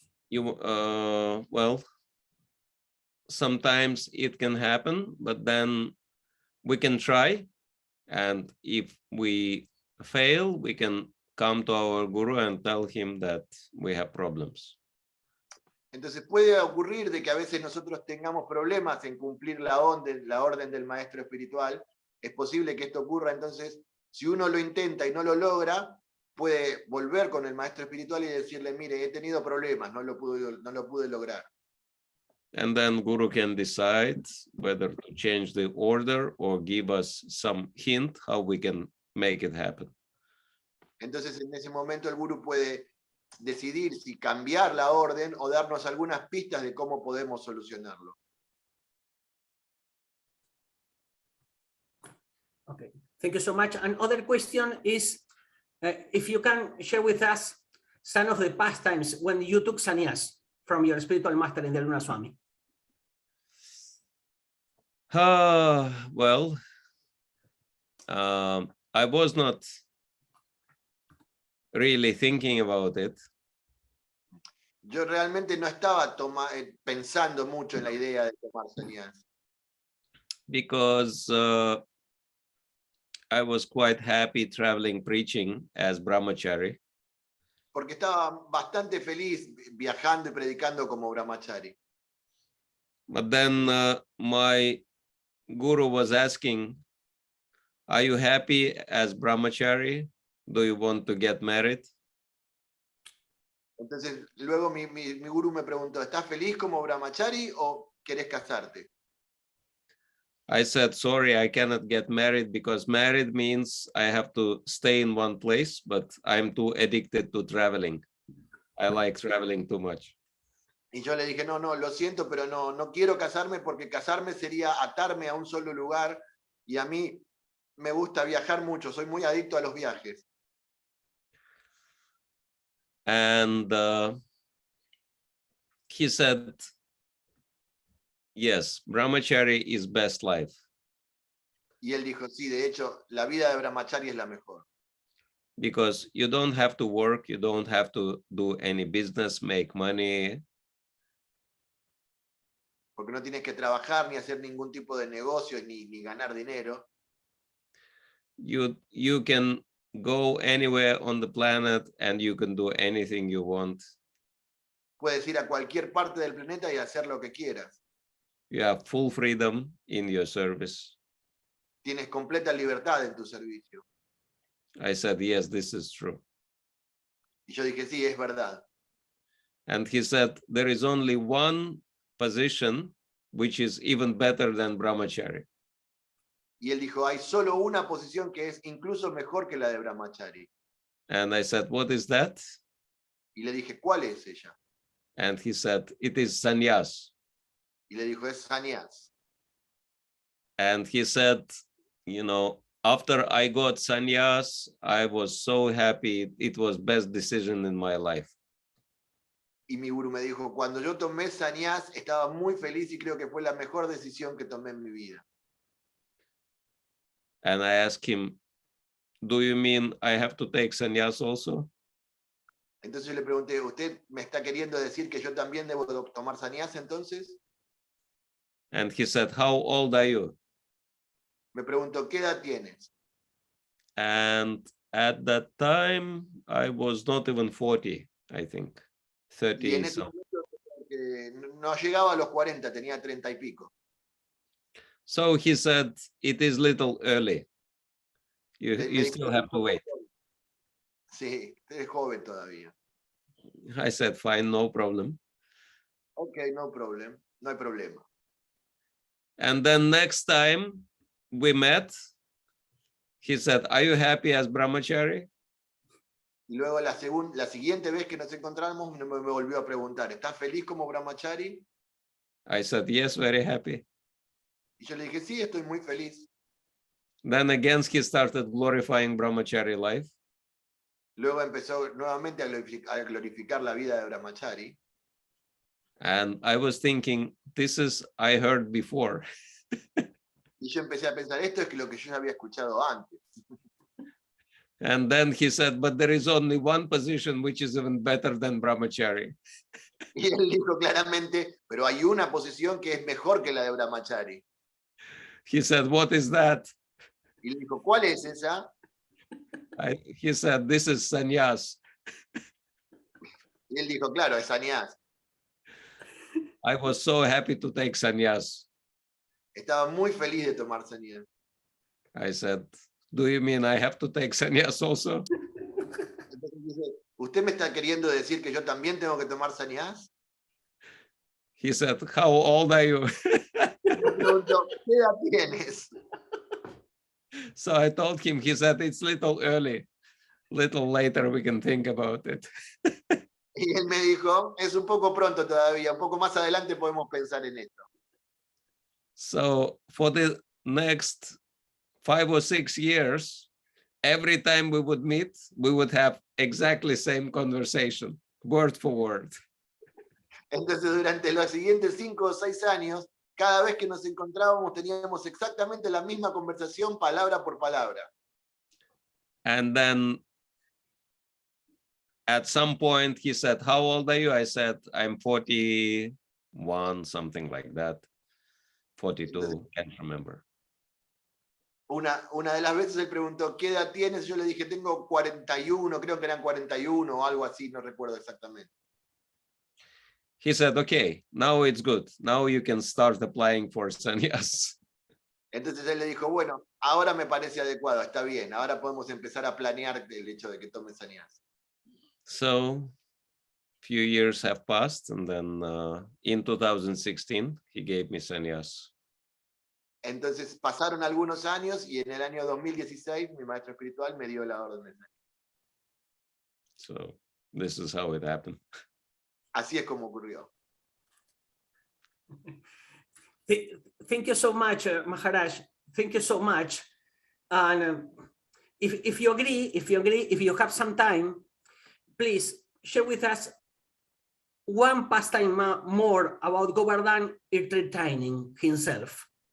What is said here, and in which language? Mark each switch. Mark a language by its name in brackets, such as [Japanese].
[English] Well, sometimes it can happen, but then we can try, and if we fail, we can come to our guru and tell him that we have problems. [Spanish] Entonces puede ocurrir de que a veces nosotros tengamos problemas en cumplir la orden del maestro espiritual. Es posible que esto ocurra, entonces si uno lo intenta y no lo logra, puede volver con el maestro espiritual y decirle: mire, he tenido problemas, no lo pude lograr. [English] And then guru can decide whether to change the order or give us some hint how we can make it happen. [Spanish] Entonces en ese momento el gurú puede decidir si cambiar la orden o darnos algunas pistas de cómo podemos solucionarlo. [English] Okay, thank you so much. Another question is, if you can share with us some of the pastimes when you took sannyas from your spiritual master Indradyumna Swami. Well, I was not really thinking about it. [Spanish] Yo realmente no estaba pensando mucho en la idea de tomar sannyas. [English] Because I was quite happy traveling preaching as brahmachari. [Spanish] Porque estaba bastante feliz viajando y predicando como brahmachari. [English] But then my guru was asking, are you happy as brahmachari? Do you want to get married? [Spanish] Entonces luego mi guru me preguntó: ¿estás feliz como brahmachari o querés casarte? [English] I said, sorry, I cannot get married because married means I have to stay in one place, but I'm too addicted to traveling. I like traveling too much. [Spanish] Y yo le dije: no, lo siento, pero no quiero casarme porque casarme sería atarme a un solo lugar y a mí me gusta viajar mucho, soy muy adicto a los viajes. [English] And he said, yes, brahmachari is best life. [Spanish] Y él dijo: sí, de hecho, la vida de brahmachari es la mejor. [English] Because you don't have to work, you don't have to do any business, make money. [Spanish] Porque no tienes que trabajar ni hacer ningún tipo de negocio ni ganar dinero. [English] You can go anywhere on the planet and you can do anything you want. [Spanish] Puedes ir a cualquier parte del planeta y hacer lo que quieras. [English] You have full freedom in your service. [Spanish] Tienes completa libertad en tu servicio. [English] I said, yes, this is true. [Spanish] Y yo dije: sí, es verdad. [English] And he said, there is only one position which is even better than brahmachari. [Spanish] Y él dijo: hay solo una posición que es incluso mejor que la de brahmachari. [English] And I said, what is that? [Spanish] Y le dije: ¿cuál es ella? [English] And he said, it is sannyas. [Spanish] Y le dijo: es sannyas. [English] And he said, you know, after I got sannyas, I was so happy. It was best decision in my life. [Spanish] Y mi guru me dijo: cuando yo tomé sannyas estaba muy feliz y creo que fue la mejor decisión que tomé en mi vida. [English] And I asked him, do you mean I have to take sannyas also? [Spanish] Entonces yo le pregunté: ¿usted me está queriendo decir que yo también debo tomar sannyas entonces? [English] And he said, how old are you? [Spanish] Me preguntó: ¿qué edad tienes? [English] And at that time, I was not even 40, I think, [Spanish] Y en [English] 30 [Spanish] ese [English] something. [Spanish] momento no llegaba a los 40, tenía 30 y pico. [English] So he said, it is little early. You [Spanish] Me dijo: [English] still have to wait. [Spanish] Sí, usted es joven todavía. [English] I said, fine, no problem. Ok, no problem. [Spanish] No hay problema. [English] And then next time we met, he said, are you happy as brahmachari? [Spanish] Y luego la siguiente vez que nos encontramos me volvió a preguntar, ¿estás feliz como brahmachari? [English] I said, yes, very happy. [Spanish] Y yo le dije, sí, estoy muy feliz. [English] Then again, he started glorifying brahmachari life. [Spanish] Luego empezó nuevamente a glorificar la vida de brahmachari. [English] And I was thinking, this is, I heard before. [Spanish] Y yo empecé a pensar, esto es lo que yo ya había escuchado antes. [English] And then he said, but there is only one position which is even better than brahmachari. [Spanish] Y él dijo claramente, pero hay una posición que es mejor que la de brahmachari. [English] He said, what is that? [Spanish] Y le dijo, ¿cuál es esa? [English] He said, this is sannyas. [Spanish] Y él dijo, claro, es sannyas. [English] I was so happy to take sannyas. [Spanish] Estaba muy feliz de tomar sannyas. [English] I said, do you mean I have to take sannyas also? [Spanish] Entonces dice, ¿usted me está queriendo decir que yo también tengo que tomar sannyas? [English] He said, how old are you? [Spanish] Me preguntó, ¿qué edad tienes? [English] So I told him, he said, it's little early. Little later we can think about it. [Spanish] Y él me dijo, es un poco pronto todavía, un poco más adelante podemos pensar en esto. [English] So for the next 5 or 6 years, every time we would meet, we would have exactly same conversation, word for word. [Spanish] Entonces durante los siguientes 5 o 6 años, cada vez que nos encontrábamos teníamos exactamente la misma conversación, palabra por palabra. [English] And then at some point he said, how old are you? I said, I'm 41, something like that. 42, can't remember. [Spanish] Una de las veces él preguntó, ¿qué edad tienes? Yo le dije, tengo 41, creo que eran 41 o algo así, no recuerdo exactamente. [English] He said, okay, now it's good. Now you can start applying for sannyas. [Spanish] Entonces él le dijo, bueno, ahora me parece adecuado, está bien, ahora podemos empezar a planear el hecho de que tome sannyas. [English] So few years have passed, and then in 2016, he gave me sannyas. [Spanish] Entonces pasaron algunos años y en el año 2016 mi maestro espiritual me dio la orden de sannyas. [English] So this is how it happened. [Spanish] Así es como ocurrió. [English] Thank you so much, Maharaj. Thank you so much. And if you agree, if you have some time, please share with us one pastime more about Govardhan entertaining himself.